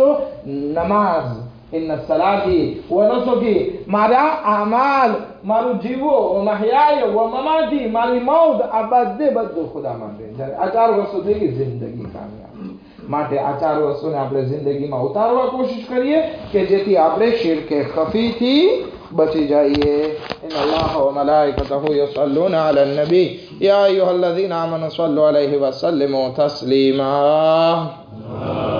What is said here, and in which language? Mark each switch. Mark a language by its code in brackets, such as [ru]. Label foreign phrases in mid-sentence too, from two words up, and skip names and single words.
[gu] નમાઝ, [ar] إن صلاتي و نسكي [gu] મારા અમાલ, મારું જીવો, [ar] محياي و مماتي [gu] મારી મૌત, આ બધું ખુદા માટે. જ્યારે આ 4 વસ્તુ થઈ ગઈ, જિંદગી કામયાબ. માટે આ 4 વસ્તુને આપણે જિંદગીમાં ઉતારવા કોશિશ કરીએ કે જેથી આપણે શિરકે ખફીથી [hi] बची जाइए। [ar] إن الله و ملائكته يصلون على النبي يا أيها الذين آمنوا صلوا عليه و سلموا تسليما.